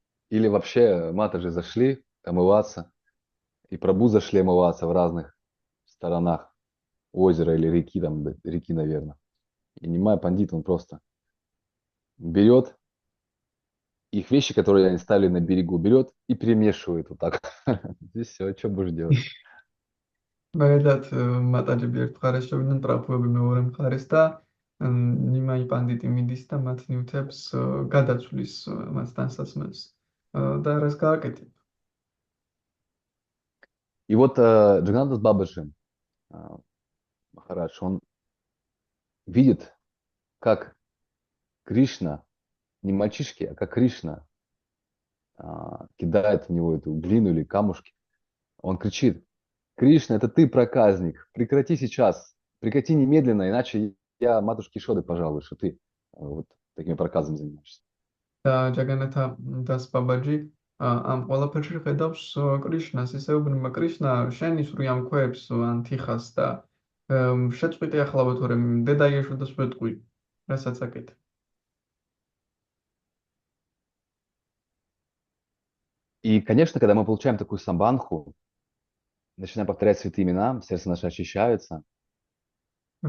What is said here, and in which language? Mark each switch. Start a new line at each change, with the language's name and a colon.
Russian: Или вообще матаджи зашли омываться, и Прабху зашли омываться в разных сторонах озера или реки, там, реки, наверное. И Нимай пандит, он просто берет их вещи, которые они ставили на берегу, берет и перемешивает вот так. Здесь все, что будешь делать?
Georgian: მაგალითად, მატაჯები ერთ მხარეს შევიდნენ, პრაფუები მეორე მხარეს და ნიმაი პანდიტი მიდის და მათ ნიუთებს გადაცვლის მათ თანსაცმელს და რას გააკეთებ.
Russian: И вот Джаганнат Дас Бабаджи Махарадж, он видит, как Кришна, не мальчишки, а как Кришна кидает в него эту глину или камушки. Он кричит: Кришна, это ты проказник, прекрати сейчас, прекрати немедленно, иначе я матушке Шоды пожалуй, что ты вот такими проказами занимаешься.
Georgian: და ჯაგანათა დას ბაბაჯი ამ ყველაფერში ხედავს კრიშნას, ისე უბრალოდ კრიშნა შენ ისვრი ამ ქვებს ან თიხას და შეწყვიტე ახლა თორე დედა იესოს ვეტყვი, რასაც აკეთე.
Russian: И, конечно, когда мы получаем такую самбанху, начинаем повторять святые имена, сердце наше очищается, у